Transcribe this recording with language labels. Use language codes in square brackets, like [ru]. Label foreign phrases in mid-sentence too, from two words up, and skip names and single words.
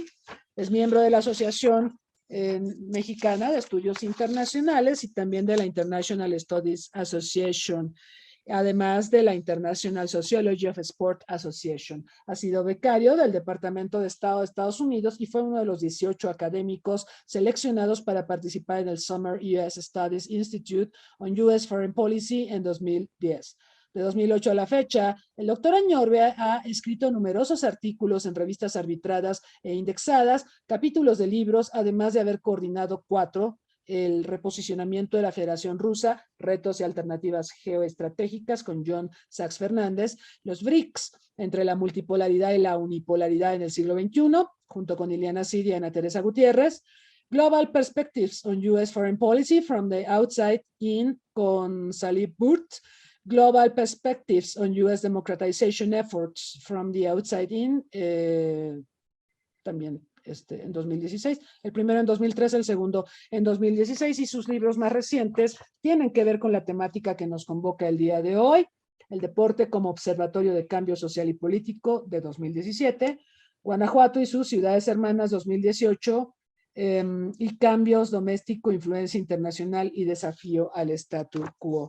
[es] Es miembro de la Asociación Mexicana de Estudios Internacionales y también de la International Studies Association, además de la International Sociology of Sport Association. Ha sido becario del Departamento de Estado de Estados Unidos y fue uno de los 18 académicos seleccionados para participar en el Summer U.S. Studies Institute on U.S. Foreign Policy en 2010. De 2008 a la fecha, el doctor Añorbe ha escrito numerosos artículos en revistas arbitradas e indexadas, capítulos de libros, además de haber coordinado 4, el reposicionamiento de la Federación Rusa, retos y alternativas geoestratégicas con John Sachs Fernández, los BRICS, entre la multipolaridad y la unipolaridad en el siglo XXI, junto con Ileana Cid y Ana Teresa Gutiérrez, Global Perspectives on U.S. Foreign Policy from the Outside In con Salih Burt, Global Perspectives on U.S. Democratization Efforts from the Outside In, también en 2016, el primero en 2013, el segundo en 2016, y sus libros más recientes tienen que ver con la temática que nos convoca el día de hoy, el deporte como observatorio de cambio social y político de 2017, Guanajuato y sus ciudades hermanas 2018, y cambios doméstico, influencia internacional y desafío al statu quo.